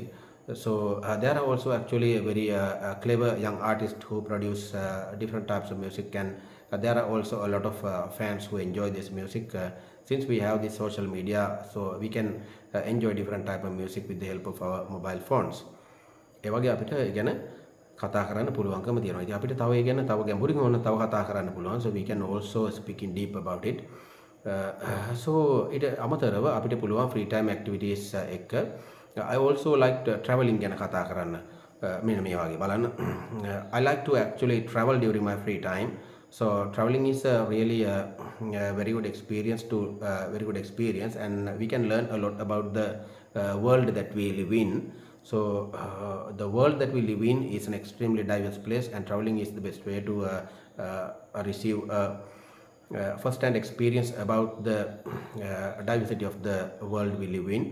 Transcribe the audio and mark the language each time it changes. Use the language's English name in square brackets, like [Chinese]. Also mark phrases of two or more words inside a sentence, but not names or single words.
[English] So there are also actually a very clever young artists who produce different types of music, and there are also a lot of fans who enjoy this music. Since we have this social media, so we can enjoy different type of music with the help of our mobile phones. [Sinhala] ඒ වගේ අපිට ගැන කතා කරන්න පුළුවන්කම තියෙනවා. ඉතින් අපිට තව ඒ ගැන තව ගැඹුරින් ඕන තව කතා කරන්න පුළුවන්. [English] So we can also speak in deep about it. [Sinhala] So ඊට අමතරව අපිට පුළුවන් [English] free time activities [Sinhala] එක [English] I also like traveling [Sinhala] ගැන කතා කරන්න. මෙන්න මේ වගේ බලන්න. [English] I like to actually travel during my free time. So traveling is really a very good experience and we can learn a lot about the world that we live in. So the world that we live in is an extremely diverse place, and traveling is the best way to receive first-hand experience about the diversity of the world we live in.